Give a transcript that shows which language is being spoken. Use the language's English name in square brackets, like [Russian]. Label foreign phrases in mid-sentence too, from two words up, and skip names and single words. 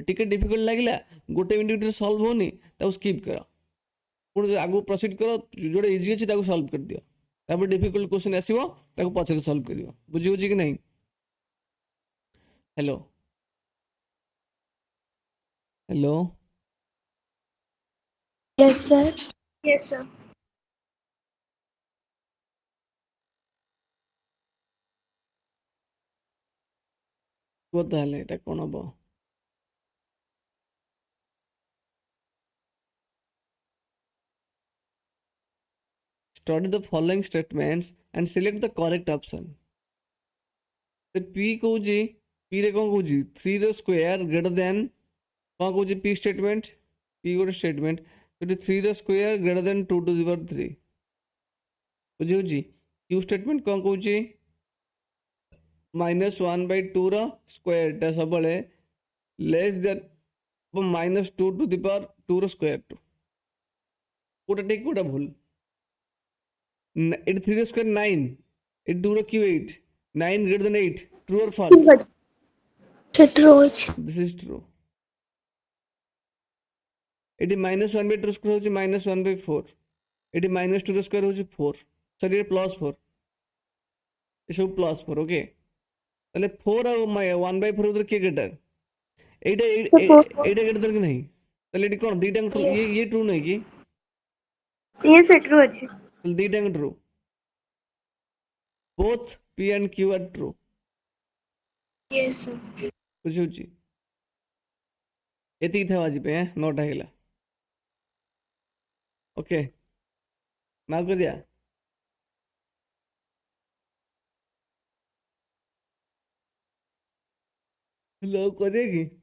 [Odia] ଟିକେ ଡିଫିକଲ୍ଟ ଲାଗିଲା, 1 ମିନିଟ୍ ଭିତରେ ସଲ୍ଭ ହଉନି, ତାକୁ ସ୍କିପ୍ କର, ପୁଣି ଆଗକୁ ପ୍ରୋସିଡ୍ କର, ଯୋଉଟା ଇଜି ଅଛି ତାକୁ ସଲ୍ଭ କରିଦିଅ। ତାପରେ [English] difficult question [Odia] ଆସିବ, ତାକୁ ପଛରେ ସଲ୍ଭ କରିବ। ବୁଝି ହେଉଛି କି ନାହିଁ? [English] hello hello Yes, sir. Yes, sir. [Odia] କୁହ ତାହେଲେ ଏଇଟା କ'ଣ ହବ? [English] Study the following statements and select the correct option. [Odia] P କହୁଛି, P ରେ କ'ଣ କହୁଛି? 3 ର [English] square greater than [Odia] କ'ଣ କହୁଛି? [English] P statement, [Odia] P ଗୋଟେ statement, ଯଦି 3 ର [English] square greater than 2 to the power 3. [Odia] ବୁଝି ହେଉଛି? [English] Q statement [Odia] କ'ଣ କହୁଛି? -1/2 ର ସ୍କୋୟାରଟା ସବୁବେଳେ [English] less than -2 to the power 2 [Odia] ର [English] square two. [Odia] କୋଉଟା ଠିକ୍ କୋଉଟା ଭୁଲ? ଏଠି 3 ର ସ୍କୋୟାର 9, ଏଠି 2 ର କ୍ୟୁ 8, [English] 9 greater than 8, true or false? True. This is true. [Odia] এটি -1/2 ର ସ୍କୋୟାର ହେଉଛି -1/4, এটি -2 ର ସ୍କୋୟାର ହେଉଛି 4, ସରି ଏଠି +4, ଏସବୁ +4। ଓକେ, ତାହେଲେ 4 ଆଉ 1/4 ଭିତରେ କିଏ ଗ୍ରେଟର? ଏଇଟା ଗ୍ରେଟର କି ନାହିଁ? ତାହେଲେ ଏଠି କ'ଣ ଦିଟାଙ୍କ ଟ୍ରୁ? ଇଏ ଟ୍ରୁ ନାହିଁ କି? [English] Yes, sir. True ଅଛି। [Odia] ତାହେଲେ ଦିଟାଙ୍କ ଟ୍ରୁ, [English] both P and Q are true। Yes, sir. [Odia] ବୁଝିହେଉଛି? ଏତିକି ଥାଉ ଆଜି ପାଇଁ, 9ଟା ହେଇଗଲା। ଓକେ, ନା କରିବା? ଆଉ କରିବା କି?